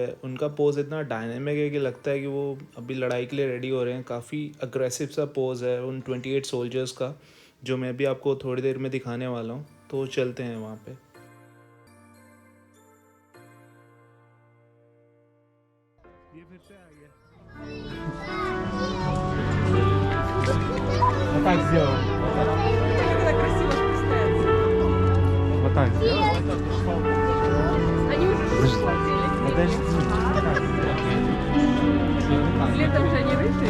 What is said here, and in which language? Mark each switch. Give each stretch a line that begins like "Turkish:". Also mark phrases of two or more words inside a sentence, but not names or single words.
Hindi: उनका पोज इतना डायनेमिक है कि लगता है कि वो अभी लड़ाई के लिए रेडी हो रहे हैं। काफ़ी अग्रेसिव सा पोज है उन 28 सोल्जर्स का, जो मैं भी आपको थोड़ी देर में दिखाने वाला हूँ। तो चलते हैं वहाँ पे। ये फिर से आ गया।
Russian: Вот так сделаем. Когда красиво спускается. Вот так сделаем. Они уже схватили. Подожди. Летом же они рыжие.